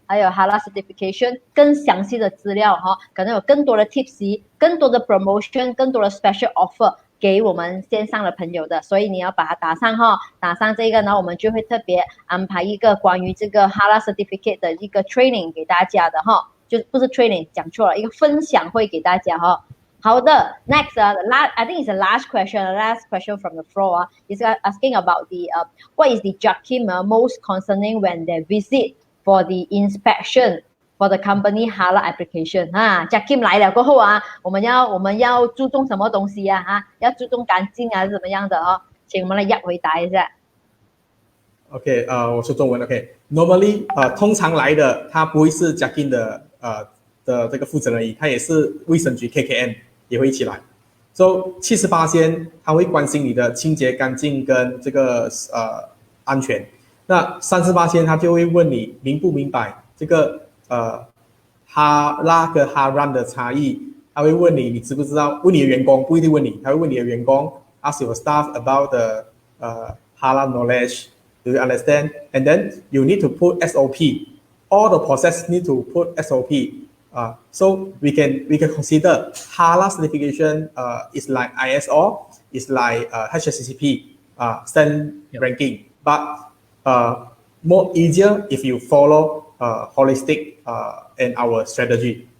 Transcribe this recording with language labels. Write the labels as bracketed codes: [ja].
[zh] 还有 Halal certification 更详细的资料哈，可能有更多的 tips， 更多的 promotion， 更多的 special offer 给我们线上的朋友的，所以你要把它打上哈，打上这个呢，我们就会特别安排一个关于这个 Halal certificate 的一个 training 给大家的哈，就不是 training 讲错了，一个分享会给大家哈。好的 [en] ，next I think it's the last question from the floor is asking about the what is the JAKIM most concerning when they visit for the inspection for the company halal application [zh] JAKIM 来了过后我们要注重什么东西要注重干净还是怎么样的请我们来Yap回答一下。 OK， 我说中文 OK。 [en] Normally， [zh] 通常来的他不会是JAKIM 的这个负责人而已，他也是卫生局 KKM 也会一起来。 So 70%他会关心你的清洁干净跟这个安全。那30%他就会问你明不明白这个哈拉跟哈ran的差异，他会问你知不知道，问你的员工不一定问你，他会问你的员工 [en] ask your staff about the halal knowledge, do you understand? And then you need to put SOP. All the process need to put SOP. So we can consider halal certification is like ISO, is like HACCP stand ranking, but more easier if you follow holistic and our strategy.